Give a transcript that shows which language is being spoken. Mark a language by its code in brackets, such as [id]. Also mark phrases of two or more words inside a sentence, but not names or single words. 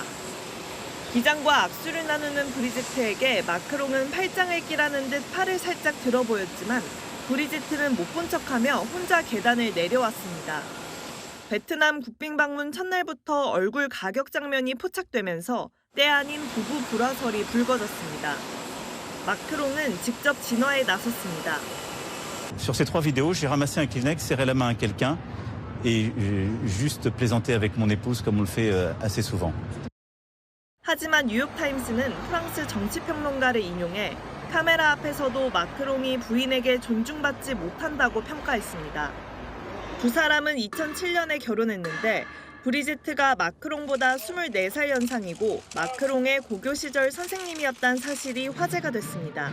[ko] 기장과 악수를 나누는 브리지트에게 마크롱은 팔짱을 끼라는 듯 팔을 살짝 들어 보였지만 브리지트는 못 본 척하며 혼자 계단을 내려왔습니다. 베트남 국빈 방문 첫날부터 얼굴 가격 장면이 포착되면서 때 아닌 부부 불화설이 불거졌습니다. 마크롱은 직접 진화에 나섰습니다. [fr] Sur ces 3 vidéos, j'ai ramassé un Kleenex, serré la main à quelqu'un et juste plaisanté avec mon épouse comme on le fait assez souvent. [ko] 하지만 뉴욕타임스는 프랑스 정치평론가를 인용해 카메라 앞에서도 마크롱이 부인에게 존중받지 못한다고 평가했습니다. 두 사람은 2007년에 결혼했는데 브리지트가 마크롱보다 24살 연상이고 마크롱의 고교 시절 선생님이었다는 사실이 화제가 됐습니다.